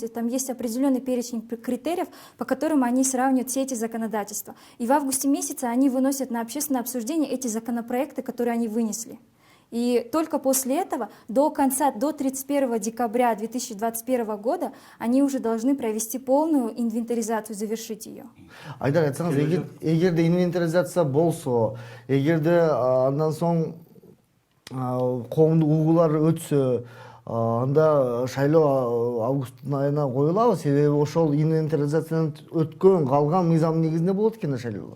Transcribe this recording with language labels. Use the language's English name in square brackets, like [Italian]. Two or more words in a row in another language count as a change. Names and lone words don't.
[Russian] Там есть определенный перечень критериев, по которым они сравнивают все эти законодательства. И в августе месяце они выносят на общественное обсуждение эти законопроекты, которые они вынесли. И только после этого, до 31 декабря 2021 года, они уже должны провести полную инвентаризацию, завершить ее. [Kyrgyz] Айдар, айтсаңыз, эгерде инвентаризация болсо, эгерде андан соң коомдук угуулар өтсө, анда шайлоо августтун айына коюлабы? Себеби ошол инвентаризациядан өткөн, калган мыйзам негизинде болот экен да шайлоолор.